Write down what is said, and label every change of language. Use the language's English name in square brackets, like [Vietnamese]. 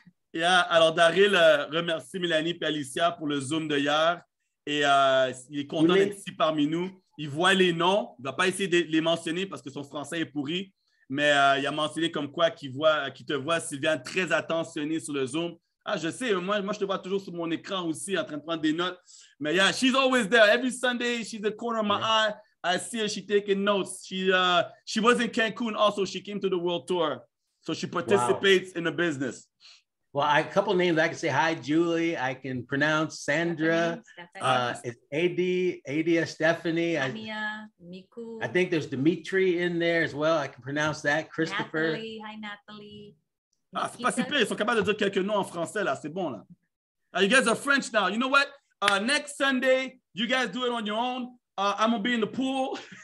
[French] Yeah, alors Daryl remercie Mélanie et Alicia pour le Zoom de hier et il est content d'être ici parmi nous. Il voit les noms, il ne va pas essayer de les mentionner parce que son français est pourri, mais il a mentionné comme quoi qu'il te voit, Sylviane, très attentionné sur le Zoom. Ah, je sais, moi je te vois toujours sur mon écran aussi en train de prendre des notes. [English] Mais yeah, she's always there. Every Sunday, she's at the corner of my eye. I see her, she's taking notes. She was in Cancun also. She came to the world tour. So she participates in the business. Well, a couple of names I can say. Hi, Julie. I can pronounce Sandra. It's Adia, Stephanie. Mia, Miku. I think there's Dimitri in there as well. I can pronounce that. Christopher. Natalie. Hi, Natalie. [French] Ah, c'est pas si pire. Ils sont capables de dire quelques noms en français, là. C'est bon, là. [English] You guys are French now. You know what? Next Sunday, you guys do it on your own. I'm going to be in the pool.